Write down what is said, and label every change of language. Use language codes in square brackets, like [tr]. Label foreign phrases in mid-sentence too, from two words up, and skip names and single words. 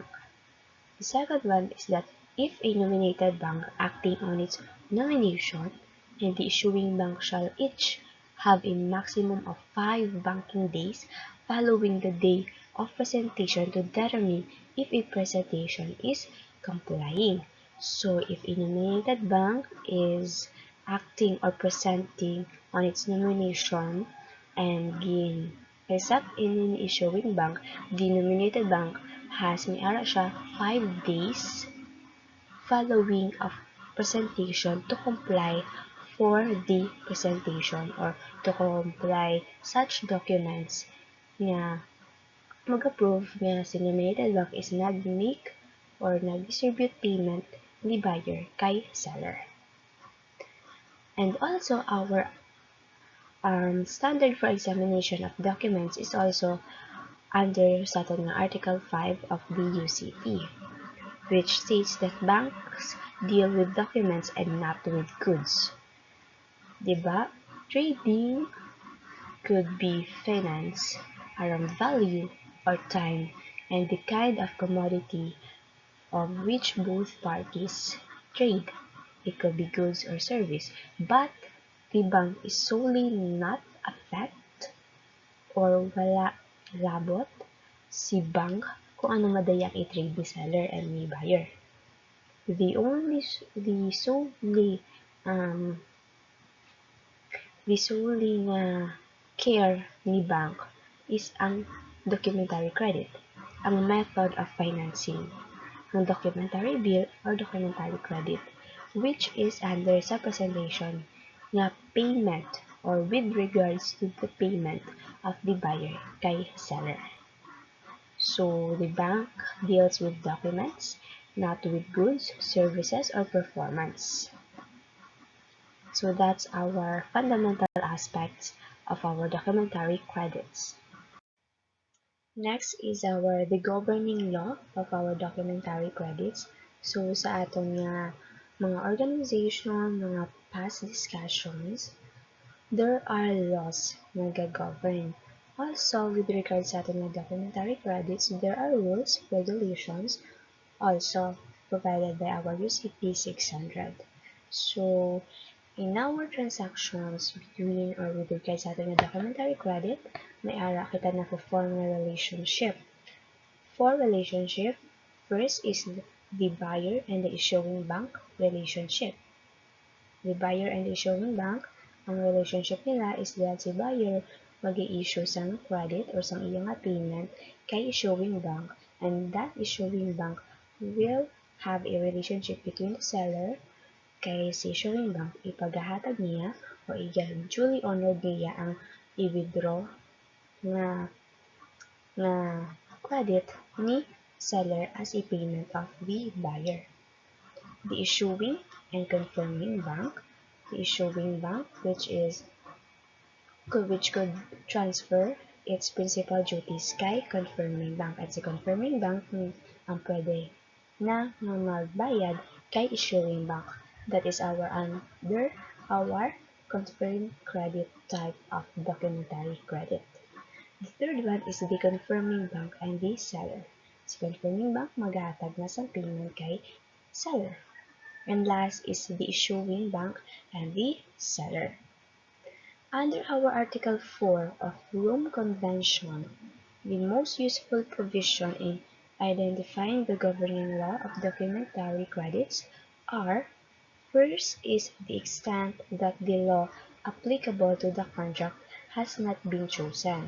[en] The second one is that if a nominated bank acting on its nomination and the issuing bank shall each have a maximum of 5 banking days following the day of presentation to determine if a presentation is complying. So, if a nominated bank is acting or presenting on its nomination and gain except in an issuing bank, the nominated bank has [hil] may ara siya [en] 5 days following of presentation to comply for the presentation or to comply such documents [hil] nga mag-approve nga si [en] nominated bank is [hil] nag-make or nag-distribute payment ni buyer kay seller. [en] And also our standard for examination of documents is also under [hil] sa aton nga [en] Article 5 of the UCP, which states that banks deal with documents and not with goods. [hil] Diba? [en] Trading could be finance around value or time and the kind of commodity of which both parties trade. It could be goods or service, but the bank is solely not affect or [hil] wala labot si bank kung ano madayang i-trade ni seller [en] and [hil] ni buyer. [en] The solely the solely [hil] nga care ni bank [en] is ang documentary credit, ang method of financing, ang documentary bill or documentary credit, which is under [hil] sa presentation nga payment [en] or with regards to the payment of the buyer kay seller. So the bank deals with documents, not with goods, services, or performance. So that's our fundamental aspects of our documentary credits. Next is the governing law of our documentary credits. So [hil] sa atong mga [en] organization, mga past discussions, there are laws na govern. Also, with regards [hil] sa ating [en] documentary credits, there are rules, regulations, also provided by our UCP 600. So, in our transactions between or with regards [hil] sa ating [en] documentary credit, [hil] may ara kita na [en] form a relationship. For relationship, first is the buyer and the issuing bank relationship. The buyer and the issuing bank, [hil] ang relationship nila is that si buyer mag-i-issue sang credit or sang iyang payment kay [en] issuing bank, and that issuing bank will have a relationship between the seller [hil] kay si issuing bank ipagahatag niya o duly honored niya ang i-withdraw na credit ni seller [en] as a payment of the buyer. The issuing and confirming bank, which could transfer its principal duties kay confirming bank, [hil] at si [en] confirming bank [hil] ang pwede na magbayad kay [en] issuing bank. That is under our confirmed credit type of documentary credit. The third one is the confirming bank and the seller. [hil] Si [en] confirming bank [hil] maghatag na sa payment kay seller. [en] And last is the issuing bank and the seller. Under our Article 4 of Rome Convention, the most useful provision in identifying the governing law of documentary credits are: first is the extent that the law applicable to the contract has not been chosen.